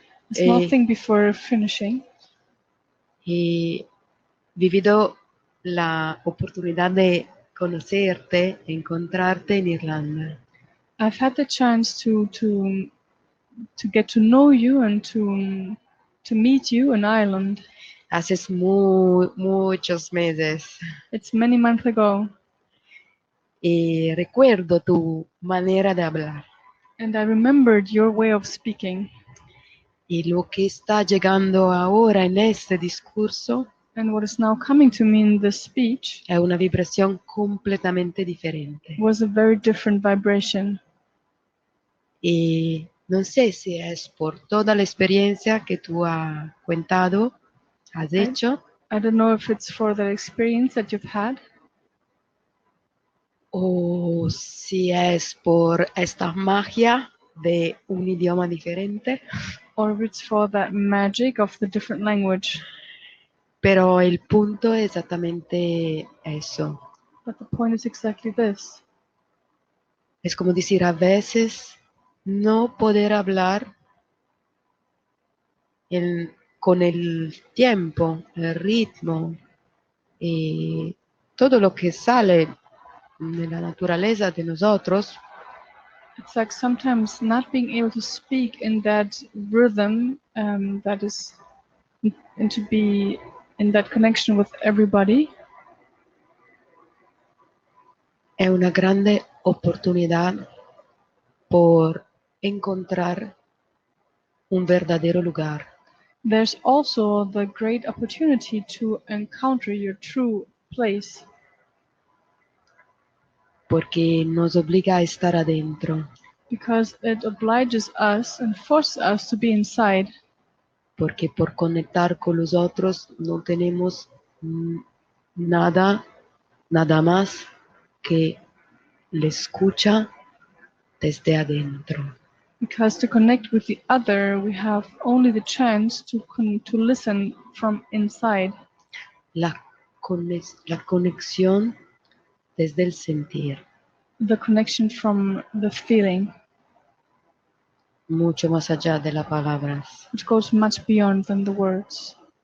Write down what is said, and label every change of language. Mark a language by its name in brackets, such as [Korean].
[English] A small thing before finishing. [Spanish] He vivido la oportunidad de conocerte, encontrarte en Irlanda. [English] I've had the chance to get to know you and to meet you in Ireland. [Spanish] Hace muchos meses. [English] It's many months ago. [Spanish] Y recuerdo tu manera de hablar. [English] And I remembered your way of speaking. [Spanish] Y lo que está llegando ahora en este discurso [English] And what is now coming to me in this speech [Spanish] è una vibración completamente diferente. [English] was a very different vibration. [Spanish] Y no sé si es por toda la experiencia que tú has contado, has hecho, [English] I don't know if it's for the experience that you've had, [Spanish] o si es por esta magia de un idioma diferente. [English] or if it's for that magic of the different language. [Spanish] Pero el punto es exactamente eso. [English] But the point is exactly this. [Spanish] Es como decir, a veces no poder hablar con el tiempo, el ritmo y todo lo que sale de la naturaleza de nosotros. [English] It's like sometimes not being able to speak in that rhythm that is, and to be in that connection with everybody. [Italian] È una grande opportunità [Spanish] por encontrar un verdadero lugar. [English] There's also the great opportunity to encounter your true place. [Spanish] Porque nos obliga a estar adentro. [English] Because it obliges us and forces us to be inside. [Spanish] Porque por conectar con los otros no tenemos nada más que la escucha desde adentro. [English] Because to connect with the other, we have only the chance to listen from inside. [Spanish] La conexión desde el sentir. [English] The connection from the feeling. [Spanish] Mucho más allá de las palabras. [English] Which goes much beyond than the words.